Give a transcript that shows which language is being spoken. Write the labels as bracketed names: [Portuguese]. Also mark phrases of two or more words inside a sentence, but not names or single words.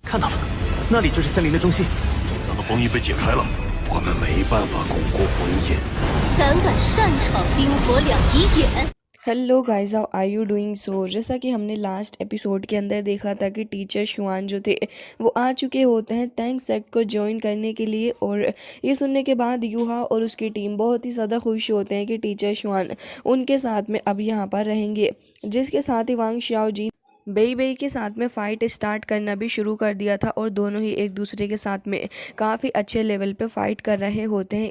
[Chinese] 看到了，那里就是森林的中心。那个封印被解开了，我们没办法巩固封印。胆敢擅闯冰火两仪眼！ [English] hello guys, how are you doing. [Hindi] सो जैसा कि हमने [English] last episode [Hindi] के अंदर देखा था कि टीचर शुआन जो थे वो आ चुके होते हैं टैंक सेक्ट को ज्वाइन करने के लिए। और ये सुनने के बाद यूहा और उसकी टीम बहुत ही ज़्यादा खुश होते हैं कि टीचर शुआन उनके साथ में अब यहाँ पर रहेंगे, जिसके साथ ही वांग शाओजी बेई बेई के साथ में [English] fight start [Hindi] करना भी शुरू कर दिया था और दोनों ही एक दूसरे के साथ में काफ़ी अच्छे लेवल पे फ़ाइट कर रहे होते हैं।